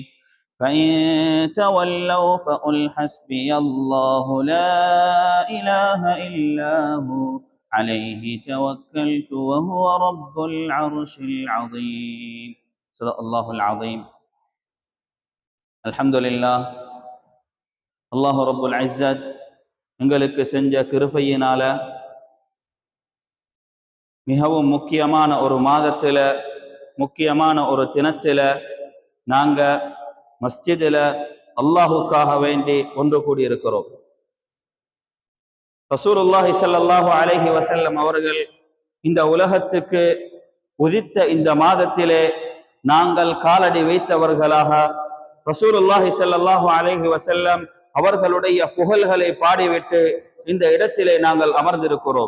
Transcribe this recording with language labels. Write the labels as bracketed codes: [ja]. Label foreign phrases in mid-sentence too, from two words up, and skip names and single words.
[ar] فإن تولوا فقل حسبي الله لا إله إلا هو عليه توكلت وهو رب العرش العظيم. صدق الله العظيم. الحمد لله. الله رب العزة [ta] எங்களுக்கு செஞ்ச கிருபையினால மிகவும் முக்கியமான ஒரு மாதத்துல, முக்கியமான ஒரு தினத்துல நாங்க மஸ்ஜிதில் அல்லாஹுக்காக வேண்டி ஒன்று கூடியிருக்கிறோம். [ar] رسول الله صلى الله عليه وسلم [ta] அவர்கள் இந்த உலகத்துக்கு உதித்த இந்த மாதத்திலே நாங்கள் காலடி வைத்தவர்களாக [ar] رسول الله صلى الله عليه وسلم [ta] அவர்களுடைய புகழ்களை பாடிவிட்டு இந்த இடத்திலே நாங்கள் அமர்ந்திருக்கிறோம்.